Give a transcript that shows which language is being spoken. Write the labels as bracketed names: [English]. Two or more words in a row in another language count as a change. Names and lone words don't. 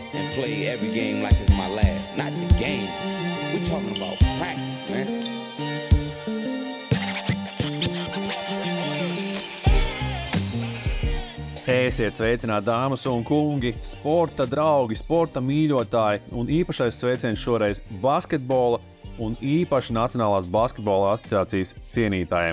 [English] play every game like it's my last. Not the game. We talking about practice, man. [Latvian] Esiet sveicināti, dāmas un kungi, sporta draugi, sporta mīļotāji un īpašais sveiciens šoreiz basketbola un īpaši Nacionālās basketbola asociācijas cienītājiem.